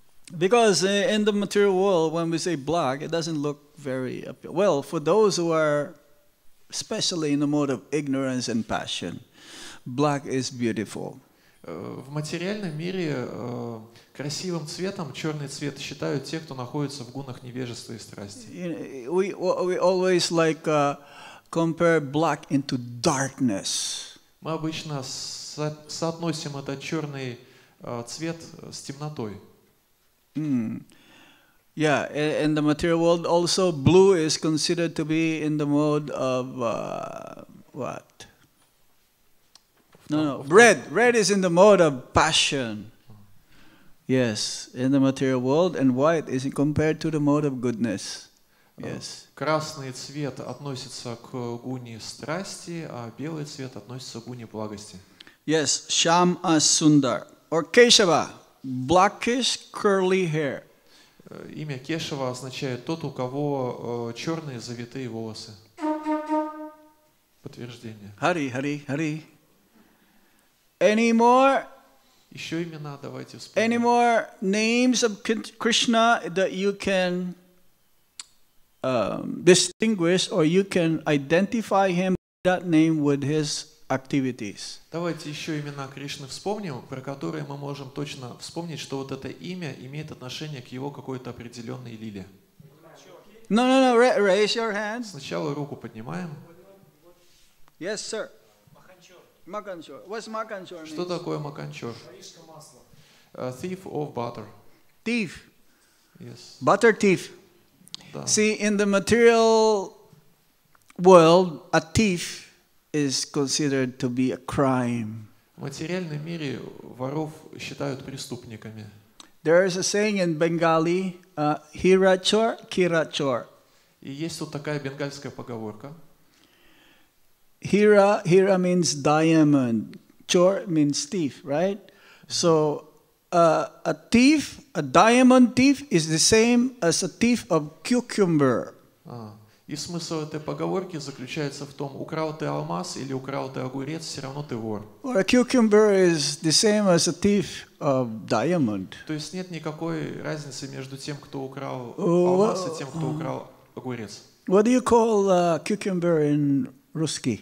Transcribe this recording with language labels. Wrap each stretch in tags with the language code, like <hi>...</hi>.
<en>Because in the material world, when we say black, it doesn't look very well. For those who are, especially in the mode of ignorance and passion, black is beautiful.</en> <ru>В материальном мире красивым цветом черный цвет считают те, кто находится в гунах невежества и страсти.</ru> <en>We always like compare black into darkness.</en> <ru>Мы обычно соотносим этот черный цвет с темнотой.</ru> <en>Yeah, in the material world also blue is considered to be in the mode of what? No, red. Red is in the mode of passion. Yes, in the material world, and white is compared to the mode of goodness. Yes.</en> <ru>Красный цвет относится к гуне страсти, а белый цвет относится к гуне благости.</ru> <en>Yes, Sham Sundar or Keshava, blackish curly hair.</en> <ru>Имя Кешава означает тот, у кого черные завитые волосы. Подтверждение.</ru> <en>Hari. Any more?</en> <ru>Еще имена давайте</ru> <en>Any</en> <ru>вспомним.</ru> <en>more names of Krishna that you can distinguish or you can identify him that name with his activities?</en> <ru>Давайте еще имена Кришны вспомним, про которые мы можем точно вспомнить, что вот это имя имеет отношение к его какой-то определенной лиле.</ru> <en>No, raise your hands.</en> <ru>Сначала руку поднимаем.</ru> <en>Yes, sir. Makanchor. What's Makanchor?</en> <ru>Что такое маканчор?</ru> <en>Thief of butter. Thief. Yes. Butter thief.</en> <ru>Да.</ru> <en>See, in the material world, a thief is considered to be a crime.</en> <ru>В материальном мире воров считают преступниками.</ru> <en>There is a saying in Bengali, hirachor, kirachor.</en> <ru>И есть вот такая бенгальская поговорка.</ru> <en>Hira means diamond. Chor means thief, right? So a thief, a diamond thief, is the same as a thief of cucumber.</en> <ru>И смысл этой поговорки заключается в том, украл ты алмаз или украл ты огурец, все равно ты вор.</ru> <en>Or a cucumber is the same as a thief of diamond.</en> <ru>То есть нет никакой разницы между тем, кто украл алмаз, и тем, кто украл огурец.</ru> <en>What do you call cucumber in</en> <ru>Русский?</ru>